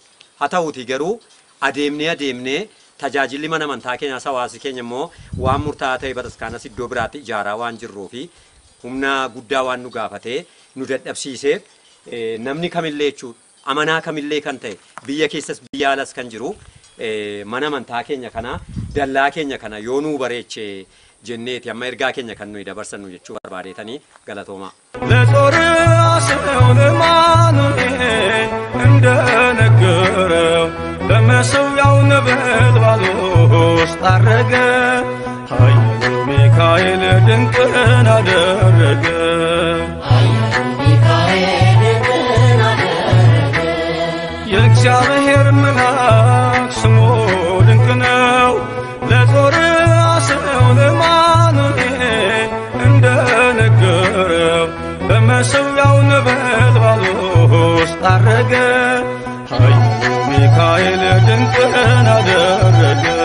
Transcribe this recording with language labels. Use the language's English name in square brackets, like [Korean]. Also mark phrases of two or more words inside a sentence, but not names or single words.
[Oromo] Haa ta'uutii garuu adeemnee tajaajilli mana amantaa keenyaa hawaasi keenya immoo waan murtaa'aa ta'e bataskaanas iddoo biraatti ijaaraa waan jirruu fi humna guddaa waan nu gaafatee nu dadhabsiisee namni kamillee jechuudha amanaa kamillee kan ta'e biyya keessas biyya alas kan jiru mana amantaa keenya kana dallaa keenya kana yoo nu bareechee jenneeti amma ergaa keenya kan nuyi dabarsannu jechuu barbaadeetanii galatooma. [Amharic] ለጦር አስረውን ማኑኤል እንደነገረው በመሠዊያው ነበልባል ውስጥ አረገ ኃያሉ ሚካኤል ድንቅን አደረገ የእግዚአብሔር መልአክ ስሙ ድንቅ ነው ለጦር አስረውን ማኑኤል እንደነገረው በመሠዊያው ነበልባል ውስጥ አረገ ኃያሉ ሚካኤል ድንቅን አደረገ